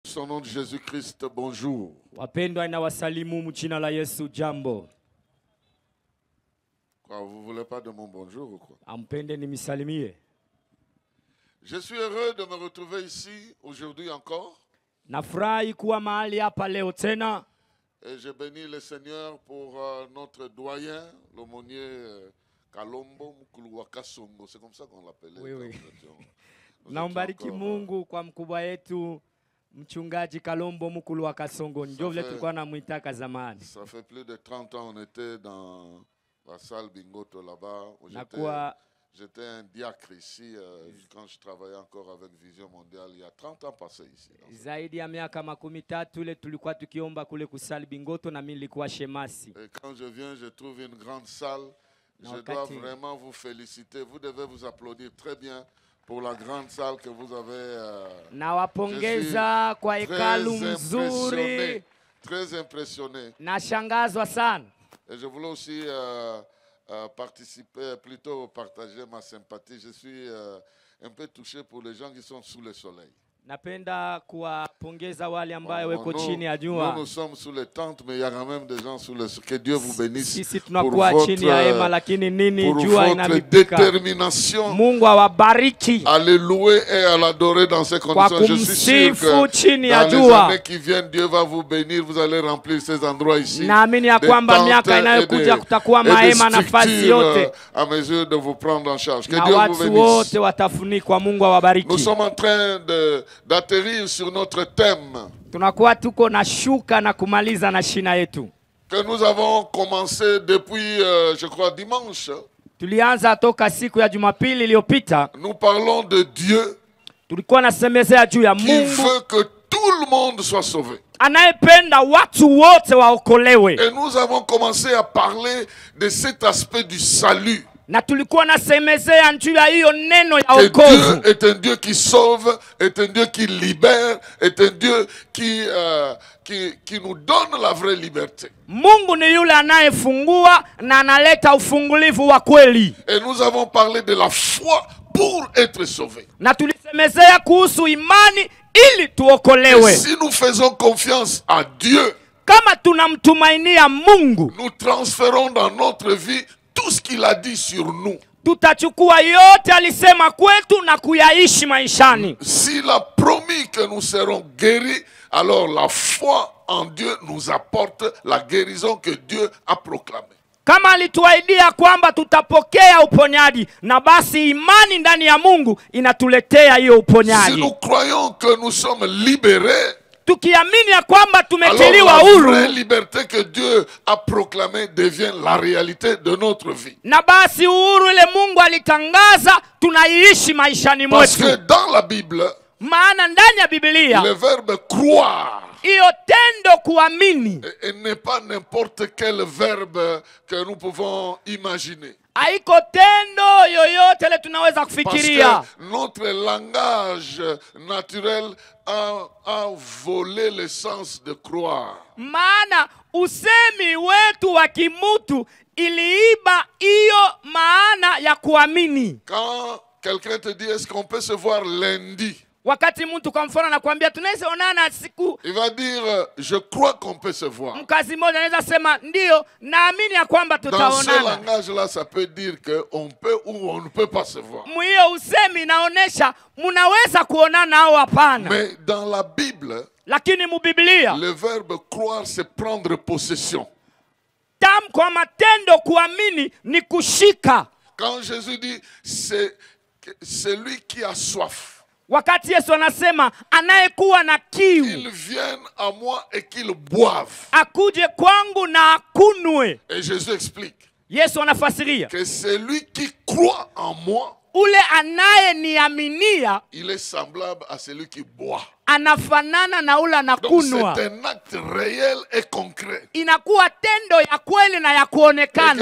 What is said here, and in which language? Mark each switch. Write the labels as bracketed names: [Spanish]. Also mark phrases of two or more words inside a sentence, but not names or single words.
[French] Au nom de Jésus-Christ, bonjour. [Swahili] Wapendwa na wasalimu mchina la Yesu jambo. [French] Quoi, vous voulez pas de mon bonjour ou quoi? [Swahili] Ampende nimisalimie. [French] Je suis heureux de me retrouver ici aujourd'hui encore. [Swahili] Nafurahi kuwa mahali hapa leo tena. [French] Et je bénis le Seigneur pour notre doyen, l'aumônier Kalombo Mukuluwaka Songo. C'est comme ça qu'on l'appelait. Oui. [Swahili] Naombariki Mungu kwa mkubwa yetu mchungaji Kalombo Mukuluwaka Songo. Ndio vile tulikuwa namuitaka zamani. [French] Ça fait plus de 30 ans on était dans la salle Bingoto là-bas. J'étais un diacre ici quand je travaillais encore avec Vision Mondiale il y a 30 ans passés ici. [Swahili] Zaidi ya miaka 13 ile tulikuwa tukiomba kule kusali Bingoto na mimi nilikuwa shemasi. [French] Et quand je viens, je trouve une grande salle. Je dois vraiment vous féliciter. Vous devez vous applaudir très bien pour la grande salle que vous avez. [Swahili] Nawapongeza kwa hekalu mzuri. [French] Très impressionné. [Swahili] Nashangazwa sana. [French] Et je voulais aussi participer, plutôt partager ma sympathie. Je suis un peu touché pour les gens qui sont sous le soleil. [Swahili] Napenda kuwapongeza wale ambao wako chini ya jua. [French] Nous sommes sous les tentes, mais il y a quand même des gens sous le soleil. Que Dieu vous bénisse. [Swahili] Sisi tunakuwa chini ya hema lakini nini jua inabika. [French] Détermination. [Swahili] Mungu awabariki. [French] À le louer et à l'adorer dans ces conditions. Je suis sûr que dans les années qui viennent, Dieu va vous bénir. Vous allez remplir ces endroits ici. [Swahili] Naamini ya kwamba miaka inayokuja kutakuwa mahema nafasi yote. [French] À mesure de vous prendre en charge. Que Dieu vous bénisse. [Swahili] Wote watafunikwa. Mungu awabariki. [French] Nous sommes en train d'atterrir sur notre thème [Swahili] tunakuwa tuko na shuka na kumaliza na shina yetu [French] que nous avons commencé depuis je crois dimanche. [Swahili] Tulianza toka siku ya Jumapili iliyopita. [French] Nous parlons de Dieu [Swahili] tulikuwa nasemezea juu ya Mungu [French] qui veut que tout le monde soit sauvé. [Swahili] Anayependa watu wote waokolewe. [French] Et nous avons commencé à parler de cet aspect du salut. [Swahili] Na tulikuwa nasemezea juu ya hiyo neno ya wokovu. [French] Dieu est un Dieu qui sauve, est un Dieu qui libère, est un Dieu qui nous donne la vraie liberté. [Swahili] Mungu ni yule anayefungua na analeta ufungulivu wa kweli. [French] Et nous avons parlé de la foi pour être sauvé. [Swahili] Na tulisemezea kuhusu imani ili tuokolewe. [French] Et si nous faisons confiance à Dieu, [Swahili] kama tunamtumainia Mungu, [French] nous transférons dans notre vie tout ce qu'il a dit sur nous. [Swahili] Tutachukua yote alisema kwetu na kuyaishi maishani. [French] S'il a promis que nous serons guéris, alors la foi en Dieu nous apporte la guérison que Dieu a proclamée. [Swahili] Kama alituahidia kwamba tutapokea uponyaji, na basi imani ndani ya Mungu inatuletea hiyo uponyaji. [French] Si nous croyons que nous sommes libérés, [Swahili] tukiamini ya kwamba tumetiliwa huru, [French] la liberté que Dieu a proclamée devient la réalité de notre vie. [Swahili] Na basi uhuru ile Mungu alitangaza tunaiishi maishani mwetu. [French] Parce que dans la Bible, [Swahili] maana ndani ya Biblia, [French] le verbe croire, [Swahili] hiyo tendo kuamini, [French] et n'est pas n'importe quel verbe que nous pouvons imaginer. [Swahili] Haiko tendo yoyote le tunaweza kufikiria. [French] Parce que notre langage naturel a volé le sens de croire. [Swahili] Maana usemi wetu wa kimutu iliiba hiyo maana ya kuamini. [French] Quand quelqu'un te dit est-ce qu'on peut se voir lundi? [Swahili] Wakati mtu kwa mfano anakuambia tunaweza onana siku, [French] il va dire je crois qu'on peut se voir. [Swahili] Mkazi mmoja anaweza sema ndio naamini ya kwamba tutaonana. [French] Dans ce langage là ça peut dire que on peut ou on ne peut pas se voir. [Swahili] Mwiyo usemi inaonesha mnaweza kuonana au hapana. [French] Mais dans la Bible, [Swahili] lakini mu Biblia, [French] le verbe croire c'est prendre possession. [Swahili] Tamko kwa matendo kuamini ni kushika. [French] Quand Jésus dit c'est celui qui a soif. [Swahili] Wakati Yesu anasema anayekuwa na kiu, [French] qu'ils viennent à moi et qu'ils boivent. [Swahili] Akuje kwangu na akunwe. [French] Et Jésus explique. [Swahili] Yesu anafasiria [French] que celui qui croit en moi, [Swahili] ule anayeniaminia, [French] il est semblable à celui qui boit. [Swahili] Anafanana na ule anakunwa. [French] Donc c'est un acte réel et concret. [Swahili] Inakuwa tendo ya kweli na ya kuonekana.